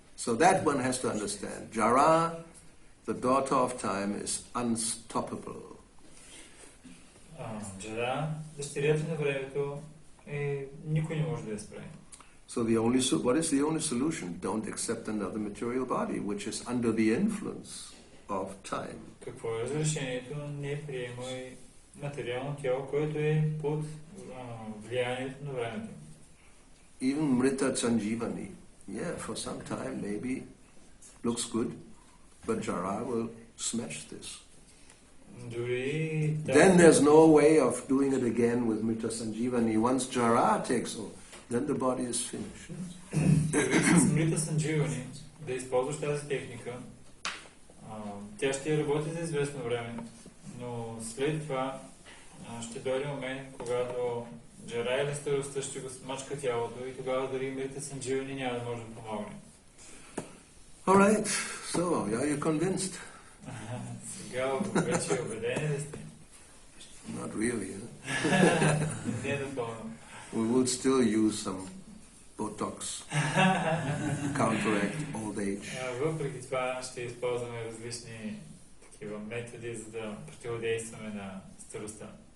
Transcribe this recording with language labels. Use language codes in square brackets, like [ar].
[en] So that one has to understand. Jara, the daughter of time, is unstoppable. [bg] Джара, дъщерята на времето, никой не може да я спре. [en] So what is the only solution? Don't accept another material body, which is under the influence of time. [bg] Какво е разрешението? Не приемай материално тяло, което е под влиянието на времето. [en] Even Mrita Sanjivani, yeah, for some time maybe looks good, but Jara will smash this. Then there's no way of doing it again with Mrita Sanjivani. Once Jara takes over, then the body is finished. [bg] С Mrita Sanjivani, да използваш тази техника, тя ще работи за известно време, но след това ще дойде момент, когато Джара или старостта ще го смачка тялото и тогава дори Mrita Sanjivani няма да може да помогне. [en] Alright, so are you convinced? [bg] Сега вече убедени ли сте? [en] Not really. [bg] Не напълно. [en] We would still use some Botox, counteract old age. [bg] Въпреки това ще използваме различни такива методи, за да противодействаме на старостта.